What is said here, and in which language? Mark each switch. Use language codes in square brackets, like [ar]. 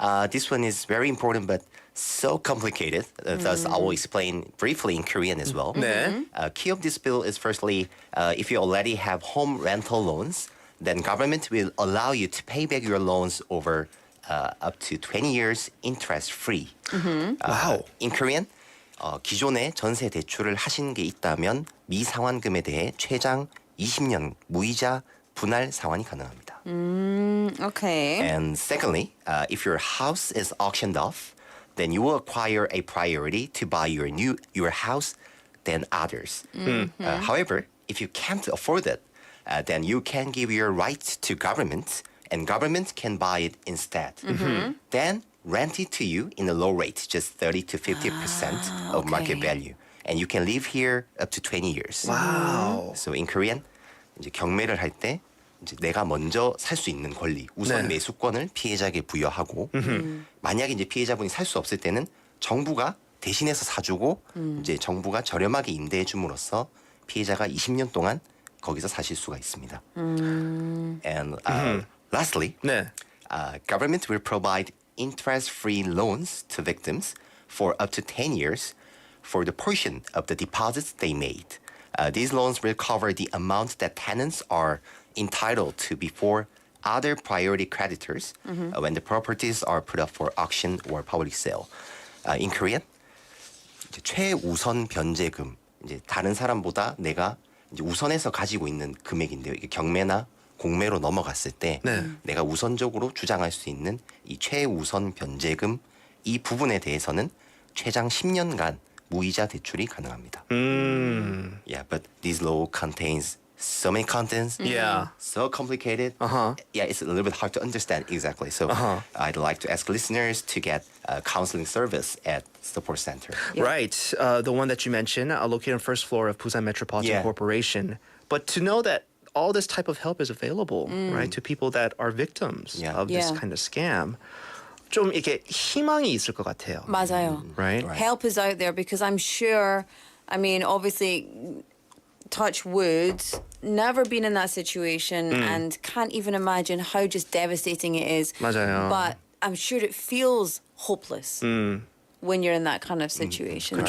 [en] This one is very important but so complicated, thus I will explain briefly in Korean as well. 네. Key of this bill is firstly, if you already have home rental loans, then government will allow you to pay back your loans over up to 20 years interest-free. Wow. In Korean, [ko] 기존에 전세 대출을 하신 게 있다면 미상환금에 대해 최장 20년 무이자 분할 상환이 가능합니다. [en] Okay. And secondly, if your house is auctioned off, then you will acquire a priority to buy your house than others. However, if you can't afford it, then you can give your rights to government, and government can buy it instead. Then rent it to you in a low rate, just 30 to 50% of market value, and you can live here up to 20 years. Wow. So in Korean, [ko] 이제 경매를 할 때 이제 내가 먼저 살 수 있는 권리, 우선 네. 매수권을 피해자에게 부여하고 만약에 이제 피해자분이 살 수 없을 때는 정부가 대신해서 사주고 이제 정부가 저렴하게 임대해 줌으로써 피해자가 20년 동안 거기서 사실 수가 있습니다. [en] And lastly, 네. Government will provide interest-free loans to victims for up to 10 years for the portion of the deposits they made. These loans will cover the amount that tenants are entitled to before other priority creditors when the properties are put up for auction or public sale. In Korean, [ko] 이제 최우선 변제금, 이제 다른 사람보다 내가 이제 우선해서 가지고 있는 금액인데요. 이게 경매나 공매로 넘어갔을 때 네. 내가 우선적으로 주장할 수 있는 이 최우선 변제금 이 부분에 대해서는 최장 10년간 무이자 대출이 가능합니다. [en] Yeah, but this law contains so many contents. Yeah. So complicated. Yeah, it's a little bit hard to understand exactly. So I'd like to ask listeners to get counseling service at support center. Right. The one that you mentioned, located on first floor of Busan Metropolitan Yeah. Corporation. But to know that all this type of help is available, right, to people that are victims Yeah. of this Yeah. kind of scam, [ko] 좀 이렇게 희망이 있을 것 같아요. 맞아요. [en] Right? Help is out there because I'm sure, I mean, obviously, touch wood, never been in that situation and can't even imagine how just devastating it is. [ko] 맞아요. [en] But I'm sure it feels hopeless when you're in that kind of situation.